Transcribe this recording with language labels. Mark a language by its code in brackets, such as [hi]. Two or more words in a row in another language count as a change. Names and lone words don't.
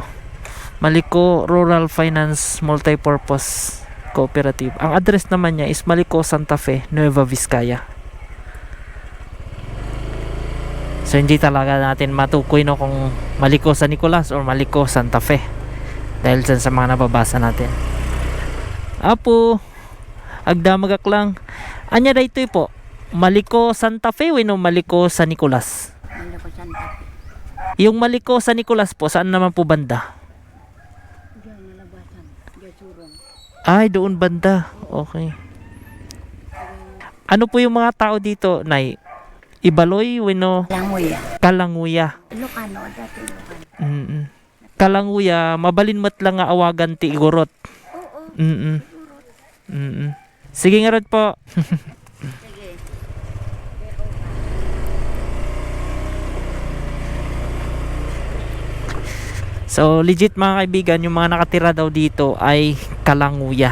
[tl] Maliko Rural Finance Multipurpose Cooperative. Ang address naman niya is Maliko, Santa Fe, Nueva Vizcaya. So hindi talaga natin matukoy, no, kung Maliko San Nicolas or Maliko Santa Fe dahil dyan sa mga nababasa natin. [ilo] Apo, agdamagak lang. Anya da ito po? Maliko Santa Fe o Maliko San Nicolas? Maliko Santa Fe. [tl] Yung Maliko San Nicolas po, saan naman po banda? [ilo] Diyan, nalabasan. Diyan, surong. [tl] Ay, doon banda. Okay. Ano po yung mga tao dito, Nay? Ibaloy, Languya. Kalanguya. Ilocano, dati Ilocano. [ilo] Kalanguya, mabalinmat lang nga awagan ti igorot. [tl] Oo. Sige nga rin po. Sige. So legit mga kaibigan, yung mga nakatira daw dito ay Kalanguya.